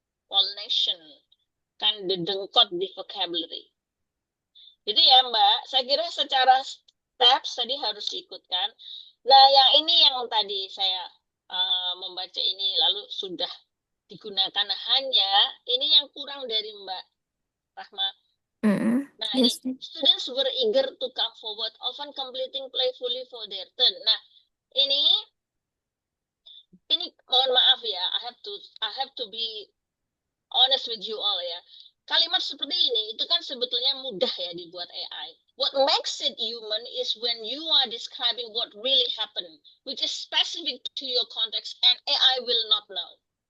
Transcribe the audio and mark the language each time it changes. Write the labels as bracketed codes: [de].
[id] All nation kan didengkot di vocabulary. Jadi ya Mbak, saya kira secara steps tadi harus diikutkan. Nah yang ini yang tadi saya membaca ini lalu sudah digunakan, hanya ini yang kurang dari Mbak Rahma. Nah ini [en] students were eager to come forward, often completing playfully for their turn. [id] Nah ini mohon maaf ya, [en] I have to be honest with you all ya. [id] Kalimat seperti ini itu kan sebetulnya mudah ya dibuat AI. [en] What makes it human is when you are describing what really happened, which is specific to your context, and AI will not know.